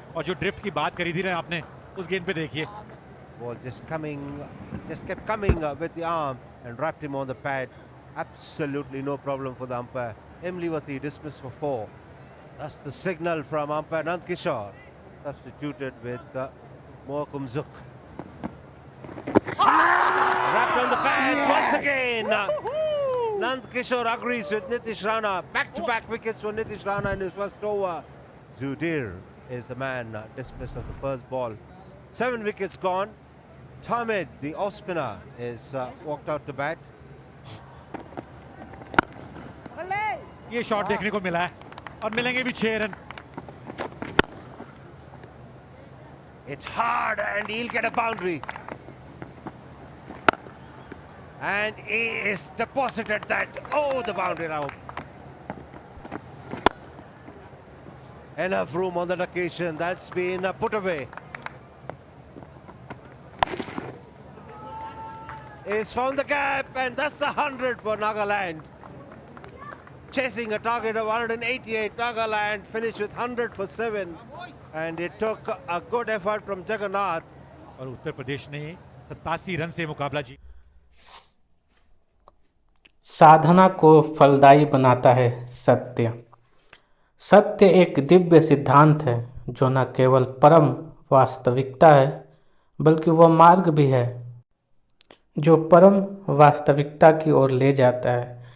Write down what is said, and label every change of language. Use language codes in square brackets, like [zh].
[hi] और जो ड्रिफ्ट की बात करी थी ना आपने, उस गेंद पे देखिए. [en] Ball just kept coming with the arm. and wrapped him on the pad. Absolutely no problem for the umpire. Imliwati dismissed for 4. That's the signal from umpire Nand Kishore, substituted with Mohakum Zuk. Wrapped on the pads once again. Nand Kishore agrees with Nitish Rana. Back-to-back wickets for Nitish Rana in his first over. Zudir is the man dismissed of the first ball. 7 wickets gone. Tamid, the off-spinner, is walked out to bat. [hi] ये shot देखने को मिला है और मिलेंगे भी 6 run. [en] It's hard and he'll get a boundary. And he is deposited that. Oh, the boundary now. Enough room on that occasion. That's been put away. He's found the gap, and that's the 100 for Nagaland. Chasing a target of 188, Nagaland finished with 100 for 7. And it took a good effort from Jagannath. [hi] और उत्तर प्रदेश ने 87 run से मुकाबला जीता. साधना को फलदायी बनाता है सत्य. सत्य एक दिव्य सिद्धांत है जो न केवल परम वास्तविकता है बल्कि वह मार्ग भी है जो परम वास्तविकता की ओर ले जाता है.